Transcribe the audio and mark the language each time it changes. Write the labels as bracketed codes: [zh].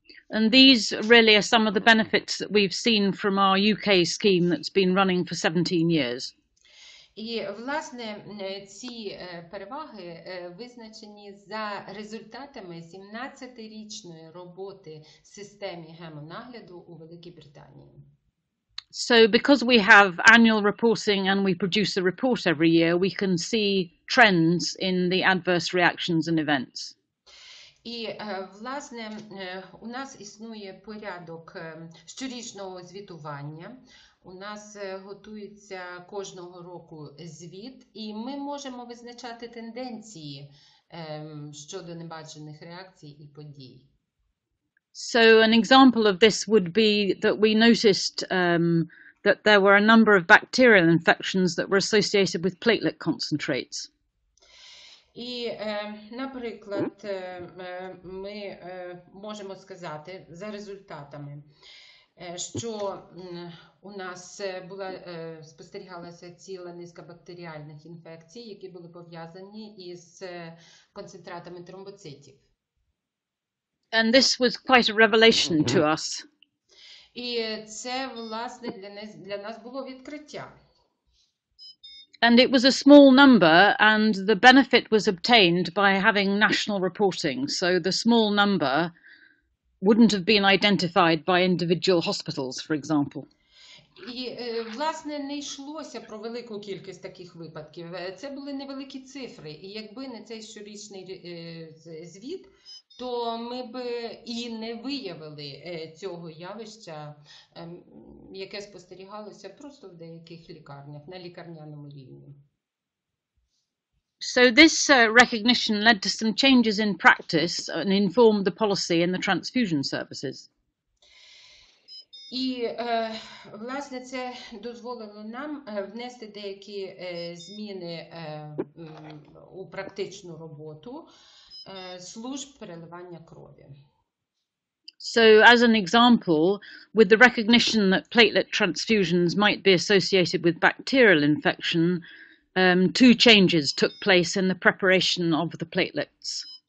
[en] And these really are some of the benefits that we've seen from our UK scheme that's been running for 17 years. [uk] І, власне, ці переваги визначені за результатами 17-річної роботи в системі гемонагляду у Великій Британії. [en] So because we have annual reporting and we produce a report every year, we can see trends in the adverse reactions and events. [uk] І, власне, у нас існує порядок щорічного звітування. У нас готується кожного року звіт, і ми можемо визначати тенденції щодо небачених реакцій і подій. [en] So an example of this would be that we noticed that there were a number of bacterial infections that were associated with platelet concentrates. [uk] І, наприклад, ми можемо сказати за результатами, що у нас спостерігалася ціла низка бактеріальних інфекцій, які були пов'язані із концентратами тромбоцитів. [en] And this was quite a revelation to us. [uk] І це, власне, для нас було відкриття. [en] And it was a small number, and the benefit was obtained by having national reporting. So the small number wouldn't have been identified by individual hospitals, for example. [uk] І, власне, не йшлося про велику кількість таких випадків. Це були невеликі цифри. І якби не цей щорічний звіт, то ми б і не виявили цього явища, яке спостерігалося просто в деяких лікарнях, на лікарняному рівні. [en] So this recognition led to some changes in practice and informed the policy in the transfusion services. [uk] І, власне, це дозволило нам внести деякі зміни у практичну роботу служб переливання крові. [en] So, as an example, with the recognition that platelet transfusions might be associated with bacterial infection, two changes took place in the preparation of the platelets.